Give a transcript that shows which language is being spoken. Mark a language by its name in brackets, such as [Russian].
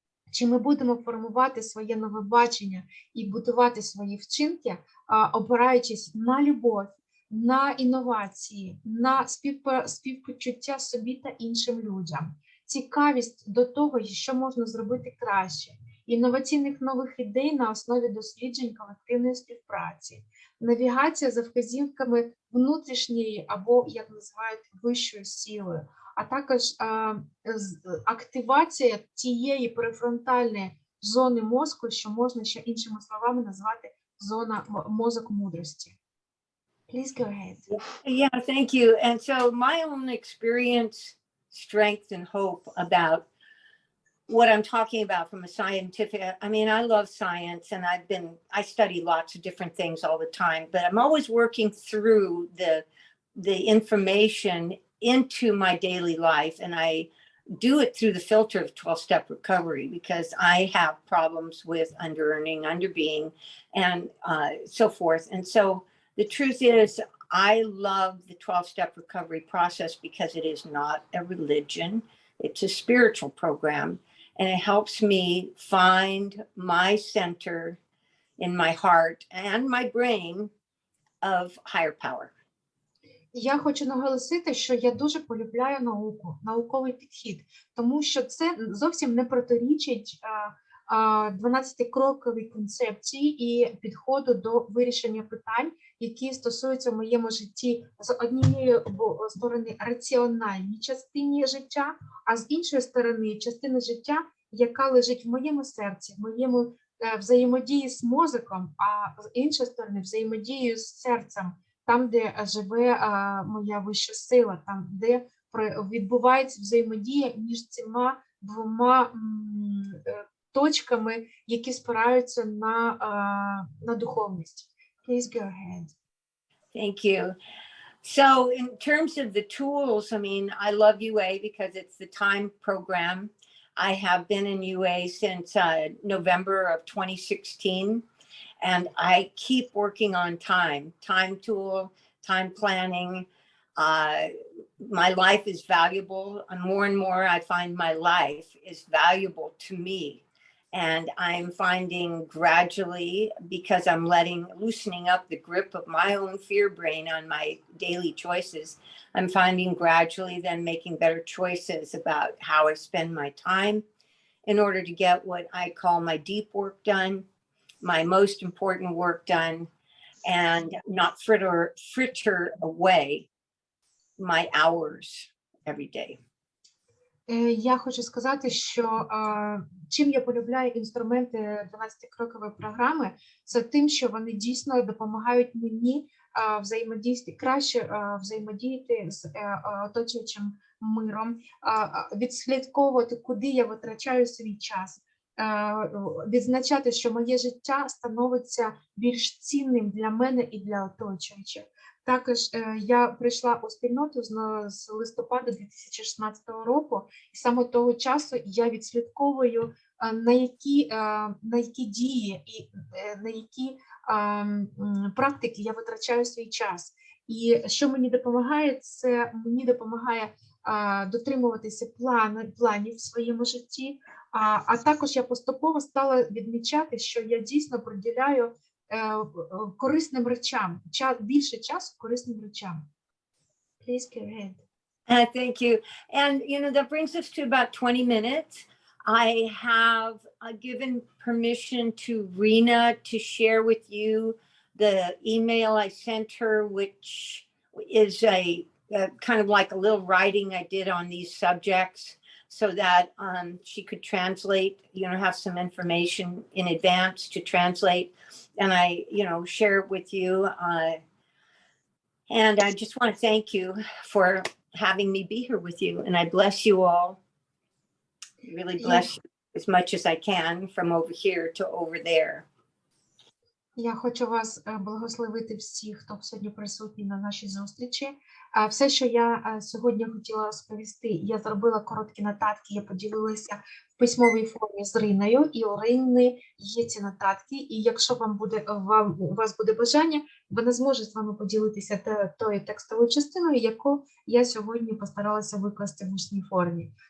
[Ukrainian] чи ми будемо формувати своє нове бачення і будувати свої вчинки, опираючись на любов, на інновації, на співпочуття собі та іншим людям, цікавість до того, що можна зробити краще, інноваційних нових ідей на основі досліджень колективної співпраці, навігація за вказівками внутрішньої або, як називають, вищою силою, а також активація тієї префронтальної зони мозку, що можна ще іншими словами назвати зона мозок мудрості. [English] Please go ahead. Yeah, thank you. And so my own experience, strength, and hope about what I'm talking about from a scientific, I mean, I love science and I study lots of different things all the time, but I'm always working through the information into my daily life. And I do it through the filter of 12-step recovery because I have problems with under-earning, under-being, and so forth. And so the truth is, I love the 12-step recovery process because it is not a religion. It's a spiritual program, and it helps me find my center in my heart and my brain of higher power. [Ukrainian] Я хочу наголосити, що я дуже полюбляю науку, науковий підхід, тому що це зовсім не протирічить 12-кроковій концепції і підходу до вирішення питань, які стосуються в моєму житті з однієї сторони раціональній частині життя, а з іншої сторони частини життя, яка лежить в моєму серці, в моєму взаємодії з мозоком, а з іншої сторони взаємодію з серцем, там, де живе моя вища сила, там, де відбувається взаємодія між цими двома точками, які спираються на духовність. [English] Please go ahead. Thank you. So in terms of the tools, I mean, I love UA because it's the time program. I have been in UA since November of 2016. And I keep working on time tool, time planning. My life is valuable. And more, I find my life is valuable to me. And I'm finding gradually, because I'm loosening up the grip of my own fear brain on my daily choices, I'm finding gradually then making better choices about how I spend my time in order to get what I call my deep work done, my most important work done, and not fritter away my hours every day. [Ukrainian] Я хочу сказати, що чим я полюбляю інструменти 12-крокової програми, це тим, що вони дійсно допомагають мені краще взаємодіяти з оточуючим миром, відслідковувати, куди я витрачаю свій час, відзначати, що моє життя становиться більш цінним для мене і для оточуючих. Також я прийшла у спільноту з листопада 2016 року, і саме того часу я відслідковую, на які дії і на які практики я витрачаю свій час. І що мені допомагає, це мені допомагає дотримуватися планів в своєму житті, а також я поступово стала відмічати, що я дійсно приділяю корисним речам, більше часу корисним речам. [English] Please go ahead. Thank you. And, that brings us to about 20 minutes. I have given permission to Rena to share with you the email I sent her, which is a kind of like a little writing I did on these subjects so that she could translate, have some information in advance to translate. And I, share it with you. And I just want to thank you for having me be here with you. And I bless you all. Really bless you as much as I can from over here to over there. [Ukrainian] Я хочу вас благословити всіх, хто сьогодні присутній на нашій зустрічі. Все, що я сьогодні хотіла розповісти, я зробила короткі нотатки, я поділилася в письмовій формі з Риною, і у Рини є ці нотатки, і якщо у вас буде бажання, вона зможе з вами поділитися тою текстовою частиною, яку я сьогодні постаралася викласти в усній формі.